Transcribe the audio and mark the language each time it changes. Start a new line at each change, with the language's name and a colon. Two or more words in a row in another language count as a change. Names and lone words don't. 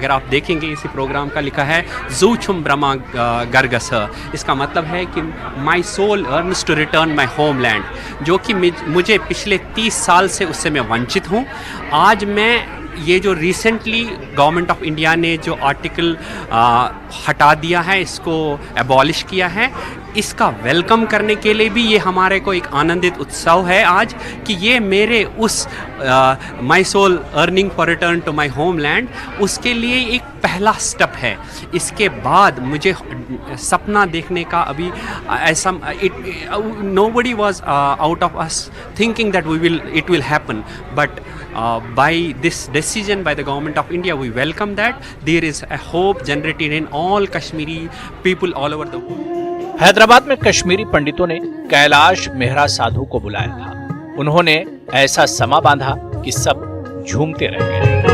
Urdu: اگر آپ دیکھیں گے اسی پروگرام کا لکھا ہے
Kashmiri: زو چھم برما گرگس,
Urdu: اس کا مطلب ہے کہ
English: my soul earns to return my homeland,
Urdu: جو کہ مجھے پچھلے 30 سال سے اس سے میں ونچت ہوں. آج میں یہ جو ریسنٹلی
English: government of India
Urdu: نے جو آرٹیکل ہٹا دیا ہے, اس کو ایبالش کیا ہے, اس کا ویلکم کرنے کے لیے بھی یہ ہمارے کو ایک آنندت اتسو ہے آج کہ یہ میرے اس
English: my soul earning for return to my homeland,
Urdu: اس کے لیے ایک پہلا سٹیپ ہے. اس کے بعد مجھے سپنا دیکھنے کا ابھی ایسا
English: no body was out of اس thinking that it will happen, but by this decision by the government of India we welcome that. There is a hope generated in all Kashmiri people all over the world.
Urdu: حیدرآباد میں کشمیری پنڈتوں نے کیلاش مہرا سادھو کو بلایا تھا. انہوں نے ایسا سما باندھا کہ سب جھومتے رہ گئے.